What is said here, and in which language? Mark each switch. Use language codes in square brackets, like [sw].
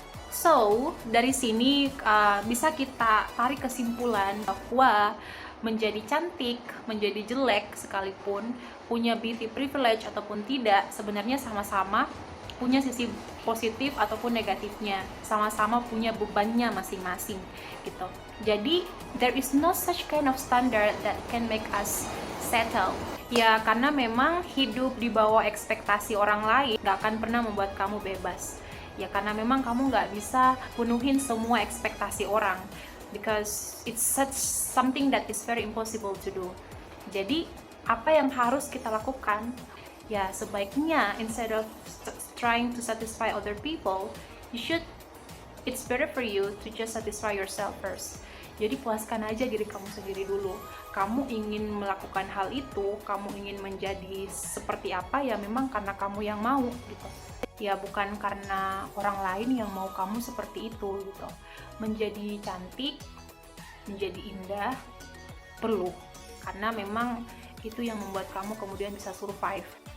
[id] So dari sini bisa kita tarik kesimpulan bahwa menjadi cantik, menjadi jelek sekalipun, punya beauty privilege ataupun tidak, sebenarnya sama-sama punya sisi positif ataupun negatifnya, sama-sama punya bebannya masing-masing gitu. [en] Jadi there is no such kind of standard that can make us settle. [id] Ya karena memang hidup di bawah ekspektasi orang lain gak akan pernah membuat kamu bebas. Ya karena memang kamu gak bisa penuhin semua ekspektasi orang, [en] because it's such something that is very impossible to do. [id] Jadi apa yang harus kita lakukan? Ya sebaiknya [en] instead of trying to satisfy other people, it's better for you to just satisfy yourself first. [id] Jadi puaskan aja diri kamu sendiri dulu. Kamu ingin melakukan hal itu, kamu ingin menjadi seperti apa, ya memang karena kamu yang mau gitu. Ya bukan karena orang lain yang mau kamu seperti itu gitu. Menjadi cantik, menjadi indah perlu, karena memang itu yang membuat kamu kemudian bisa survive.